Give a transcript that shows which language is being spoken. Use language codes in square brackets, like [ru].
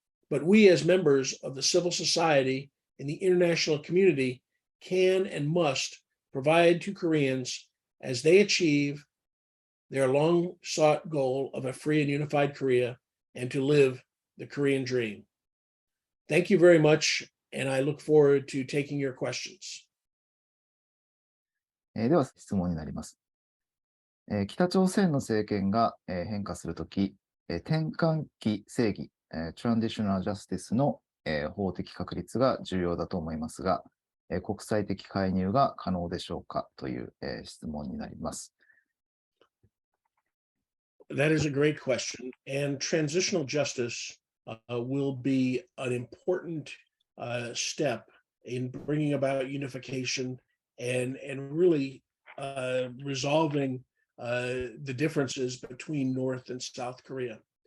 [en] But we, as members of the civil society and the international community, can and must provide to Koreans as they achieve their long sought goal of a free and unified Korea and to live the Korean dream. Thank you very much, and I look forward to taking your questions. [ja] では質問になります。北朝鮮の政権が変化するとき、転換期正義、Transitional Justice の法的確立が重要だと思いますが、国際的介入が可能でしょうかという質問になります。 [en] That is a great question, and transitional justice will be an important step in bringing about unification and really resolving the differences between North and South Korea.